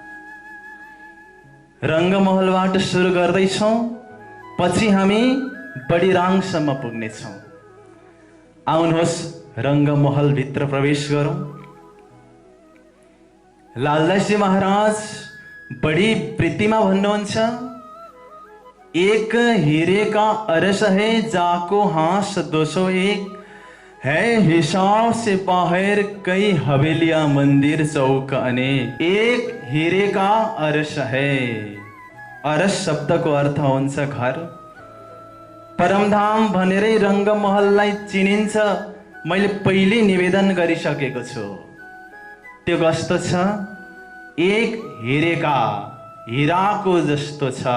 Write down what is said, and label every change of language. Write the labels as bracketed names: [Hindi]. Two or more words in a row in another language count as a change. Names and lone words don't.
[Nepali] रङ्गमहलबाट सुरु गर्दैछौँ, पछि हामी बडिराङसम्म पुग्नेछौँ। आउनुहोस् रङ्गमहल भित्र प्रवेश गरौँ। लालदासजी महाराज बड़ी प्रीतिमा भन्नुहुन्छ, [Hindi] एक हीरे का अरस है जाको हास 201 है, हिसाब से बाहर कई हवेलियां मंदिर चौक अनेक। एक हीरे का अरस है। [Nepali] अरस शब्दको अर्थ हुन्छ घर। परमधाम भनेरै रङ्गमहललाई चिनिन्छ। मैले पहिले निवेदन गरिसकेको छु। त्यो कस्तो छ? [Hindi] एक हीरेका, [Nepali] हिराको जस्तो छ।